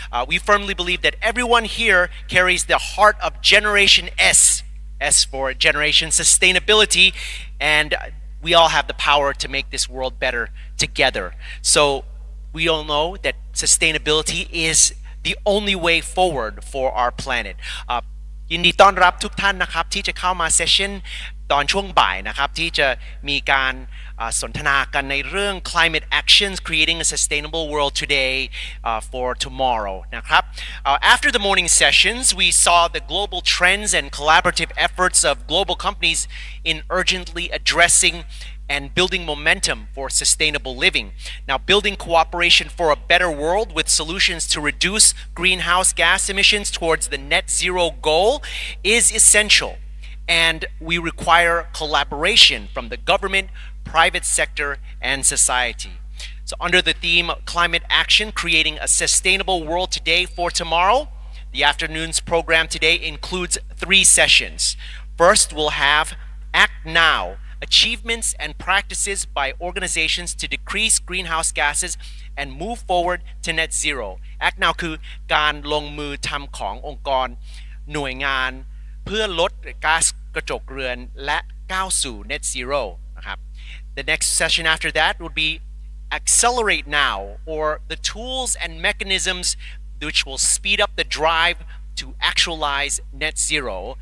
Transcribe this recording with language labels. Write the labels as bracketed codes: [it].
[en] We firmly believe that everyone here carries the heart of Generation S for Generation Sustainability, and we all have the power to make this world better together. So we all know that sustainability is the only way forward for our planet. [th] ยินดีต้อนรับทุกท่านนะครับที่จะเข้ามาเซสชั่นตอนช่วงบ่ายนะครับที่จะมีการสนทนากันในเรื่อง [en] climate actions creating a sustainable world today for tomorrow นะครับ after the morning sessions we saw the global trends and collaborative efforts of global companies in urgently addressing and building momentum for sustainable living. Now, building cooperation for a better world with solutions to reduce greenhouse gas emissions towards the net zero goal is essential, and we require collaboration from the government, private sector, and society. So under the theme Climate Action, Creating a Sustainable World Today for Tomorrow, the afternoon's program today includes 3 sessions. First, we'll have Act Now, achievements and practices by organizations to decrease greenhouse gases and move forward to net zero. Act Now [th] คือการลงมือทำขององค์กรหน่วยงานเพื่อลดก๊าซกระจกเรือนและก้าวสู่ [en] net zero นะครับ The next session after that would be Accelerate Now, or the tools and mechanisms which will speed up the drive to actualize net zero